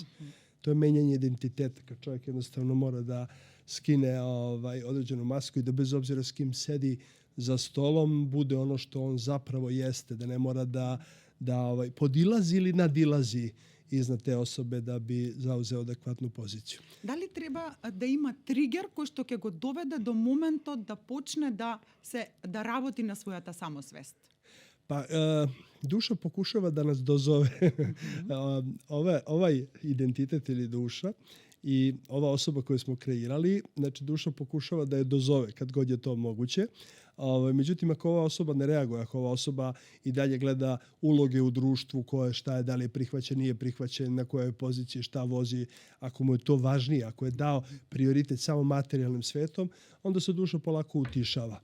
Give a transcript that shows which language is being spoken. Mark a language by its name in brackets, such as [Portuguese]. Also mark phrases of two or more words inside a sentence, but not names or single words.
[Serbian] To je menjanje identiteta, kad čovjek jednostavno mora da skine određenu masku i da bez obzira s kim sedi za stolom bude ono što on zapravo jeste, da ne mora da podilazi ili nadilazi iznad te osobe da bi zauzeo adekvatnu poziciju. Da li treba da ima [Macedonian] тригер кој што ќе го доведе до моментот да почне да работи на својата самосвест? [Serbian] Pa duša pokušava da nas dozove. Ovaj identitet ili duša i ova osoba koju smo kreirali, znači duša pokušava da je dozove kad god je to moguće. Međutim, ako ova osoba ne reaguje, ako ova osoba i dalje gleda uloge u društvu, koje šta je, da li je prihvaćen, nije prihvaćen, na kojoj poziciji, šta vozi, ako mu je to važnije, ako je dao prioritet samo materijalnim svetom, onda se duša polako utišava.